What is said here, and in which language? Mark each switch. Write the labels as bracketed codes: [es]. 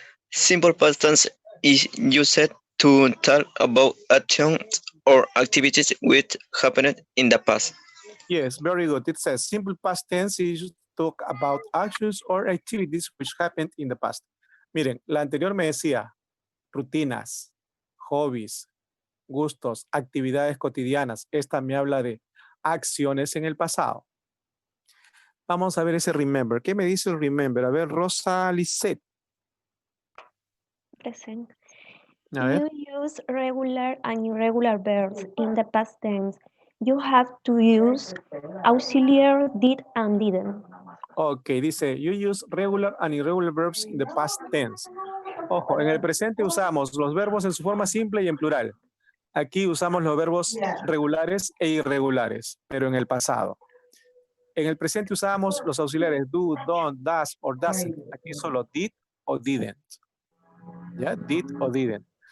[en] Simple past tense is used To talk about actions or activities which happened in the past. Yes, very good. It says simple past tense is to talk about actions or activities which happened in the past. [es] Miren, la anterior me decía rutinas, hobbies, gustos, actividades cotidianas. Esta me habla de acciones en el pasado. Vamos a ver ese remember. ¿Qué me dice el remember? A ver, Rosa Lisset. [en] Present. [es] A ver. [en] You use regular and irregular verbs in the past tense. You have to use auxiliary did and didn't. Ok, [es] dice, [en] you use regular and irregular verbs in the past tense. [es] Ojo, en el presente usamos los verbos en su forma simple y en plural. Aquí usamos los verbos regulares e irregulares, pero en el pasado. En el presente usamos los auxiliares do, don't, does or doesn't. Aquí solo did o didn't. ¿Ya? Did o didn't.